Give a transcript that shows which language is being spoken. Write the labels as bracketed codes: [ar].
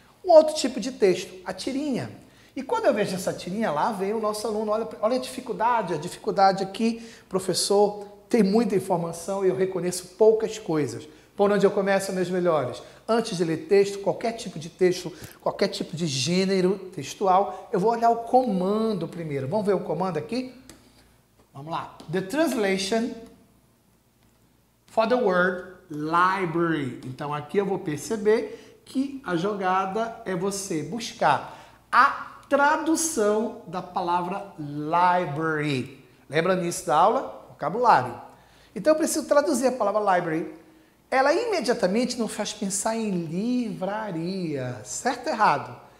[pt] Um outro tipo de texto, a tirinha. E quando eu vejo essa tirinha lá, vem o nosso aluno, olha a dificuldade aqui, professor, tem muita informação e eu reconheço poucas coisas. Por onde eu começo, meus melhores? Antes de ler texto, qualquer tipo de texto, qualquer tipo de gênero textual, eu vou olhar o comando primeiro. Vamos ver o comando aqui? Vamos lá. [en] The translation for the word library. [pt] Então, aqui eu vou perceber que a jogada é você buscar a tradução da palavra library. Lembra nisso da aula? Vocabulário. Então, eu preciso traduzir a palavra library. Ela imediatamente nos faz pensar em livraria, certo ou errado?